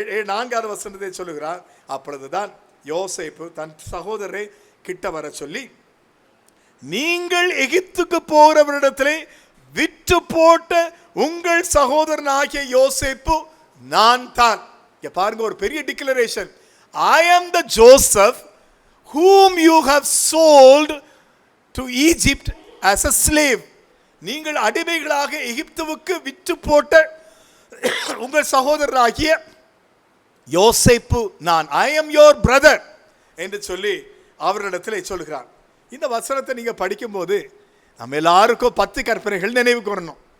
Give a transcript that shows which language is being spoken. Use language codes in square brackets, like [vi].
[ta] 4வது வசனத்தை சொல்லுகிறார். அப்பொழுதுதான் யோசேப்பு தன் சகோதரரை கிட்ட வர சொல்லி, நீங்கள் எகிப்துக்கு போகிறவரிடத்திலே விற்று போட்ட உங்கள் சகோதரன் ஆகிய யோசேப்பு நான் தான். இங்க பாருங்க, ஒரு பெரிய declaration. [en] I am the Joseph whom you have sold to Egypt as a slave. [ta] நீங்கள் அடிமைகளாக எகிப்துவுக்கு விற்று போட்ட உங்கள் சகோதரராகிய யோசேப்பு நான். [en] I am your brother [ta] என்று சொல்லி அவரிடத்தில் சொல்கிறார். இந்த வசனத்தை நீங்க படிக்கும்போது நம்ம எல்லாருக்கும் 10 கற்பனைகள் நினைவுக்கு வரணும்.